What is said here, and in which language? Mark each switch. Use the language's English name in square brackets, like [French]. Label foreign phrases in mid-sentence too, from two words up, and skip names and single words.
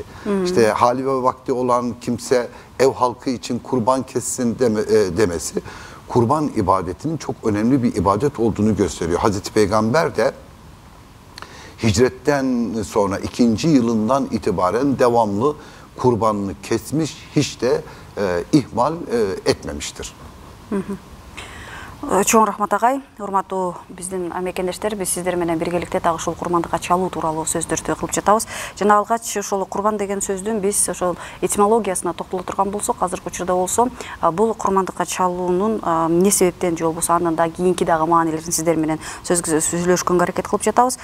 [Turkish] İşte hali ve vakti olan kimse ev halkı için kurban kessin demesi. Kurban ibadetinin çok önemli bir ibadet olduğunu gösteriyor. Hazreti Peygamber de hicretten sonra 2. yılından itibaren devamlı kurbanını kesmiş, hiç de ihmal etmemiştir. [Kyrgyz] Чоң рахмат агай, урматтуу биздин мекендештер, биз сиздер менен биргеликте дагы ушул курмандыкка чалуу тууралуу сөздөрдү кылып жатабыз. Жана алгач ошол курбан деген сөздүн биз ошол этимологиясына токтоло турган болсок, азыркы учурда болсо, бул курмандыкка чалуунун эмне себептен же болбосо анын да кийинки дагы маанилерин сиздер менен сүйлөшкөнгө аракет кылып жатабыз.